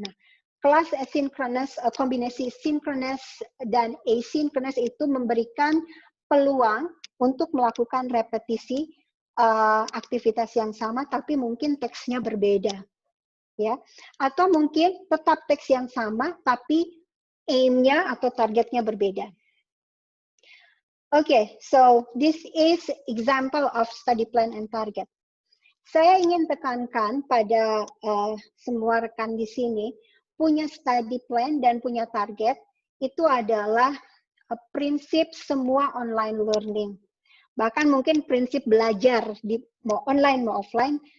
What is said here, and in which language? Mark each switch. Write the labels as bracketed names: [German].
[Indonesian] Nah, kelas asynchronous, kombinasi synchronous dan asynchronous itu memberikan peluang untuk melakukan repetisi aktivitas yang sama, tapi mungkin teksnya berbeda. Ya, atau mungkin tetap teks yang sama tapi aim-nya atau targetnya berbeda. [English] Okay, so this is example of study plan and target. [Indonesian] Saya ingin tekankan pada semua rekan di sini, punya study plan dan punya target itu adalah prinsip semua online learning. Bahkan mungkin prinsip belajar mau online mau offline.